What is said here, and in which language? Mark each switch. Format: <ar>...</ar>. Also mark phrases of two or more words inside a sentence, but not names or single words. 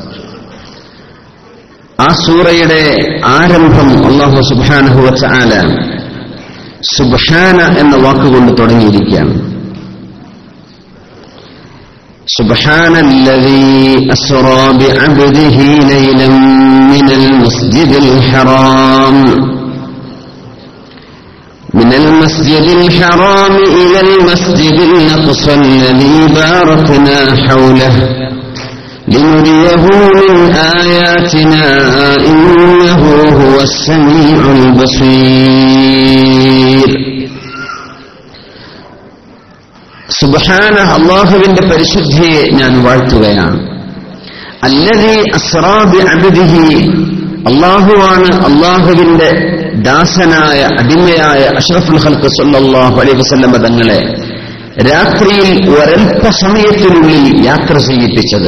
<ml>ആ സൂറയുടെ ആരംഭം</ml> <ar>الله سبحانه وتعالى</ar> <ml>സുബ്ഹാന എന്ന വാക്കുകൊണ്ട് തുടങ്ങിയിരിക്കുകയാണ്.</ml> <ar>سبحان الذي أسرى بعبده ليلا من المسجد الحرام من المسجد الحرام إلى المسجد الأقصى الذي باركنا حوله لنريه من آياتنا إنه هو السميع البصير.</ar> <ml>സുബ്ഹാനഹ, അല്ലാഹുവിന്റെ പരിശുദ്ധിയെ ഞാൻ വാഴ്ത്തുകയാണ്.</ml> <ar>الذي أسرى بعبده,</ar> <ml>അല്ലാഹുവാണ് അല്ലാഹുവിന്റെ ദാസനായ അടിമയായ</ml> <ar>أشرف الخلق صلى الله عليه وسلم</ar> <ml>തങ്ങളെ രാത്രിയിൽ ഒരൽപ്പ സമയത്തിനുള്ളിൽ യാത്ര ചെയ്യിപ്പിച്ചത്.</ml>